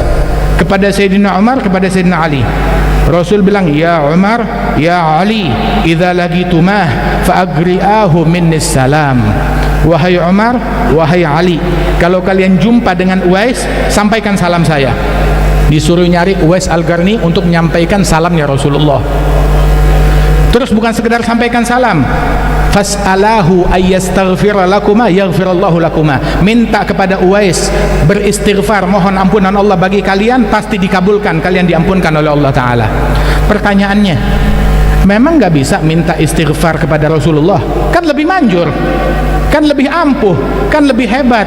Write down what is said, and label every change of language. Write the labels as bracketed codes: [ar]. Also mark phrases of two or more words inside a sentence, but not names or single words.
[id] Kepada Sayyidina Umar, kepada Sayyidina Ali, Rasul bilang, [ar] يا عمر، يا علي، إذا لقيتماه فأقرئه مني السلام. [id] Wahai Umar, wahai Ali, kalau kalian jumpa dengan Uwais, sampaikan salam saya. Disuruh nyari Uwais Al-Qarni untuk menyampaikan salamnya Rasulullah. Terus bukan sekedar sampaikan salam, [ar] فاسأله أن يستغفر لكما يغفر الله لكما. [id] Minta kepada Uwais beristighfar, mohon ampunan Allah bagi kalian, pasti dikabulkan, kalian diampunkan oleh Allah Ta'ala. Pertanyaannya, memang nggak bisa minta istighfar kepada Rasulullah? Kan lebih manjur, kan lebih ampuh, kan lebih hebat.